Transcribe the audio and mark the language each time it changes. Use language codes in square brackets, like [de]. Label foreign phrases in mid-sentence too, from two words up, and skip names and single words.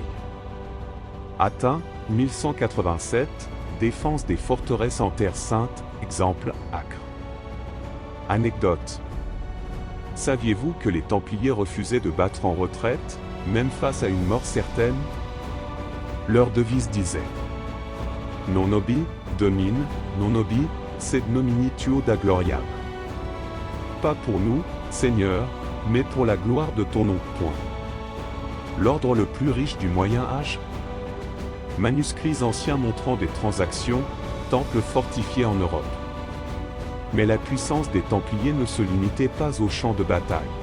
[fr] Atteint, 1187, défense des forteresses en Terre Sainte, exemple, Acre. Anecdote. Saviez-vous que les Templiers refusaient de battre en retraite, même face à une mort certaine? Leur devise disait: [la] Non obi, domine, non obi, sed nomini tuo da gloriam. [fr] Pas pour nous, Seigneur, mais pour la gloire de ton nom. Point. L'ordre le plus riche du Moyen Âge? Manuscrits anciens montrant des transactions, temples fortifiés en Europe. Mais la puissance des Templiers ne se limitait pas aux champs de bataille.